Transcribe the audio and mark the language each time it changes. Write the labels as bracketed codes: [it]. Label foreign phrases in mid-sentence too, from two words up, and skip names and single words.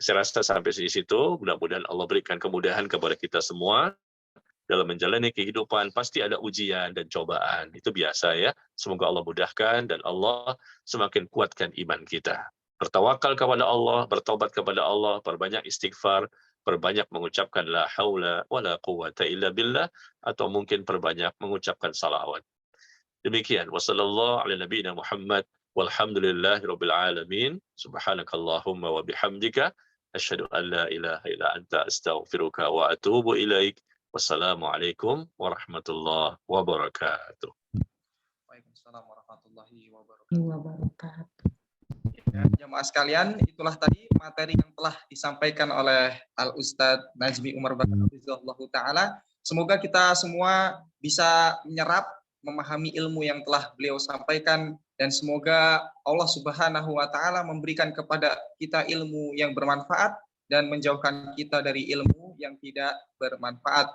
[id] Saya rasa sampai di situ. Mudah-mudahan Allah berikan kemudahan kepada kita semua dalam menjalani kehidupan. Pasti ada ujian dan cobaan. Itu biasa ya. Semoga Allah mudahkan dan Allah semakin kuatkan iman kita. Bertawakal kepada Allah, bertobat kepada Allah, perbanyak istighfar, perbanyak mengucapkan [ar] لا حول ولا قوة إلا بالله, [id] atau mungkin perbanyak mengucapkan salawat. [ar] Demikian, وصلى الله على نبينا محمد والحمد لله رب العالمين. سبحانك اللهم وبحمدك أشهد أن لا إله إلا أنت أستغفرك وأتوب إليك. والسلام عليكم ورحمة الله وبركاته. وعليكم السلام ورحمة الله وبركاته. Wabarakatuh. [id] Ya, jamaah sekalian, itulah tadi materi yang telah disampaikan oleh Al-Ustadz Najmi Umar Bakar [ar] حفظه الله تعالى. [id] Semoga kita semua bisa menyerap, memahami ilmu yang telah beliau sampaikan, dan semoga Allah [ar] سبحانه وتعالى [id] memberikan kepada kita ilmu yang bermanfaat dan menjauhkan kita dari ilmu yang tidak bermanfaat.